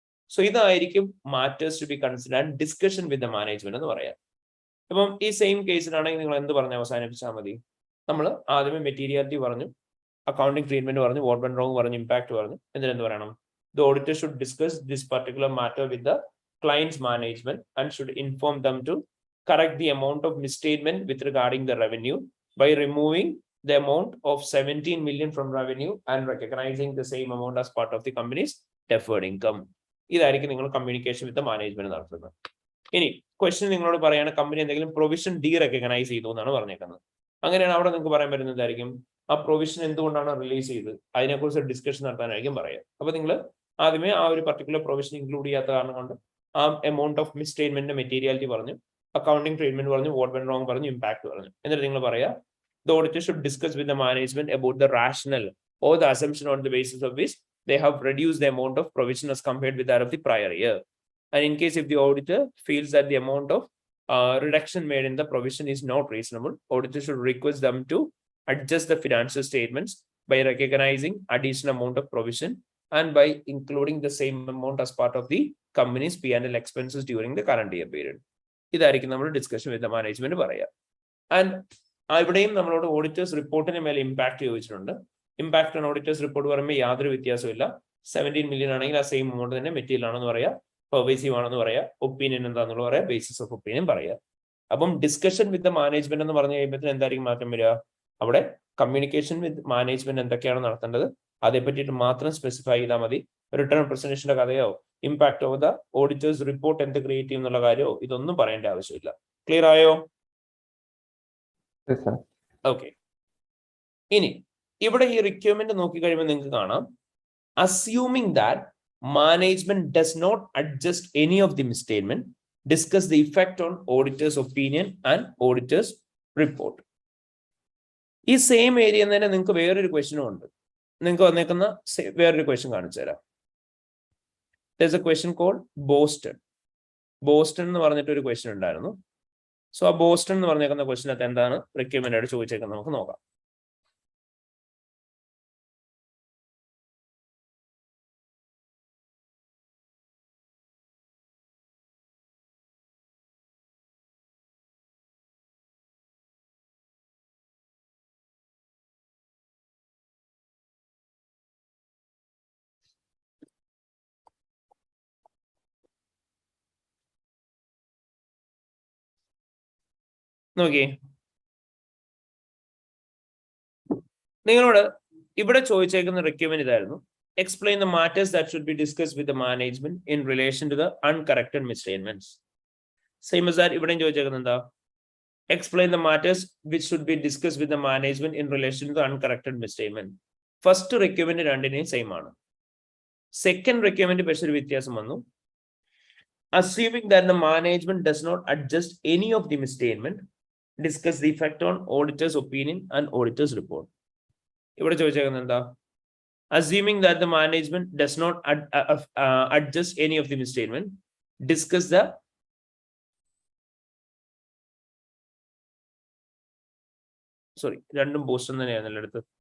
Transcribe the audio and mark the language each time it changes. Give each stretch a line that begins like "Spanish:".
English: so
Malayalam: ഇതായിരിക്കും
English: matters to be consider discussion with the management
Malayalam: എന്ന് പറയാം. ഇപ്പം ഈ സെയിം കേസിലാണെങ്കിൽ നിങ്ങൾ എന്ത് പറഞ്ഞ് അവസാനിപ്പിച്ചാൽ മതി? നമ്മൾ ആദ്യമേ മെറ്റീരിയാലിറ്റി പറഞ്ഞു, അക്കൗണ്ടിംഗ് ട്രീറ്റ്മെന്റ് പറഞ്ഞു,
English: what went wrong
Malayalam: പറഞ്ഞു, ഇമ്പാക്ട് പറഞ്ഞു. എന്നിട്ട് എന്ത് പറയണം?
English: The auditor should discuss this particular matter with the client's management and should inform them to correct the amount of misstatement with regarding the revenue by removing the amount of 17 million from revenue and recognizing the same amount as part of the company's deferred income.
Malayalam: ഇതായിരിക്കും നിങ്ങൾ communication with management നടത്തുന്നത്. ഇനി question നിങ്ങളോട് പറയാണ് company എന്തെങ്കിലും provision recognise ചെയ്തു എന്നാണ് പറഞ്ഞേക്കുന്നത്. അങ്ങനെയാണ് അവിടെ നിങ്ങൾക്ക് പറയാൻ പറ്റുന്നതായിരിക്കും ആ പ്രൊവിഷൻ എന്തുകൊണ്ടാണ് റിലീസ് ചെയ്ത് അതിനെക്കുറിച്ച് ഡിസ്കഷൻ നടത്താനായിരിക്കും പറയുക. അപ്പൊ നിങ്ങൾ ആദ്യമേ ആ ഒരു പർട്ടിക്കുലർ പ്രൊവിഷൻ ഇൻക്ലൂഡ് ചെയ്യാത്ത കാരണം കൊണ്ട് ആ എമൗണ്ട് ഓഫ് മിസ്സ്റ്റേറ്റ്മെന്റിന്റെ മെറ്റീരിയാലിറ്റി പറഞ്ഞു, അക്കൗണ്ടിംഗ് ട്രീറ്റ്മെന്റ് പറഞ്ഞു,
English: what went wrong
Malayalam: പറഞ്ഞു, ഇമ്പാക്ട് പറഞ്ഞു. എന്നിട്ട് നിങ്ങൾ പറയാ
English: the auditor should discuss with the management about the rationale or the assumption on the basis of which they have reduced the amount of provision as compared with that of the prior year. And in case if the auditor feels that the amount of reduction made in the provision is not reasonable, auditor should request them to adjust the financial statements by recognizing additional amount of provision and by including the same amount as part of the company's P&L expenses during the current year period.
Malayalam: ഇതായിരിക്കും നമ്മൾ discussion വിത്ത് management പറയുക. And ഇവിടെയും നമ്മളോട് auditors റിപ്പോർട്ടിന് മേലെ impact ചോദിച്ചിട്ടുണ്ട്. Impact on auditors report പറയുമ്പോൾ യാതൊരു വ്യത്യാസമില്ല. 17 million ആണെങ്കിൽ ആ സെയിം എമൗണ്ട് തന്നെ മെറ്റീരിയൽ ആണെന്ന് പറയാ, പെർവേസീവ് ആണെന്ന് പറയാ, ഒപ്പീനിയൻ എന്താണെന്നുള്ള പറയാ, ബേസിസ് ഓഫ് ഒപ്പീനിയൻ പറയാ. അപ്പം ഡിസ്കഷൻ വിത്ത് മാനേജ്മെന്റ് എന്ന് പറഞ്ഞു കഴിയുമ്പോൾ എന്തായിരിക്കും മാറ്റം വരിക? അവിടെ കമ്മ്യൂണിക്കേഷൻ വിത്ത് മാനേജ്മെന്റ് എന്തൊക്കെയാണ് നടത്തേണ്ടത് അതേ പറ്റിയിട്ട് മാത്രം സ്പെസിഫൈ ചെയ്താൽ മതി. Return പ്രസന്റേഷന്റെ കഥയോ impact of the auditors report എന്ത് ക്രിയേറ്റ് ചെയ്യും എന്നുള്ള കാര്യമോ ഇതൊന്നും പറയേണ്ട ആവശ്യമില്ല. ക്ലിയർ ആയോ? ഓക്കെ. ഇനി ഇവിടെ ഈ റിക്വയർമെന്റ് നോക്കി കഴിയുമ്പോൾ നിങ്ങൾക്ക് കാണാം,
English: Assuming that management does not adjust any of the misstatement, discuss the effect on auditor's opinion and auditor's report.
Malayalam: ഈ സെയിം ഏരിയ തന്നെ നിങ്ങൾക്ക് വേറൊരു ക്വസ്റ്റ്യനും ഉണ്ട്. നിങ്ങൾക്ക് വന്നേക്കുന്ന വേറൊരു ക്വസ്റ്റ്യൻ കാണിച്ചു തരാം.
English: There's a question called Boston.
Malayalam: Boston എന്ന് പറഞ്ഞിട്ട് ഒരു ക്വസ്റ്റ്യൻ ഉണ്ടായിരുന്നു. സോ ആ ബോസ്റ്റൺ എന്ന് പറഞ്ഞേക്കുന്ന ക്വസ്റ്റ്യനകത്ത് എന്താണ് റിക്വയർമെന്റ് ആയിട്ട് ചോദിച്ചേക്കുന്നത് നമുക്ക് നോക്കാം. നോക്കിയേ, നിങ്ങളോട് ഇവിടെ ചോദിച്ചേക്കുന്ന റിക്വയർമെന്റ് ഇതായിരുന്നു.
English: Explain the matters that should be discuss with the management in relation to the uncorrected misstatements. Same as that
Malayalam: ഇവിടെയും ചോദിച്ചേക്കുന്നത് എന്താ?
English: Explain the matters which should be discuss with the management in relation to the uncorrected misstatement.
Malayalam: First requirement രണ്ടിനെയും same ആണ്. Second requirement പക്ഷേ ഒരു വ്യത്യാസം വന്നു.
English: Assuming that the management does not adjust any of the misstatement, discuss the effect on auditor's opinion and auditor's report.
Malayalam: ഇവിടെ ചോദിച്ചേക്കുന്നത് എന്താ?
English: Assuming that the management does not adjust any of the misstatement, discuss the
Malayalam: രണ്ടും Boston തന്നെയാണ് എടുത്ത്.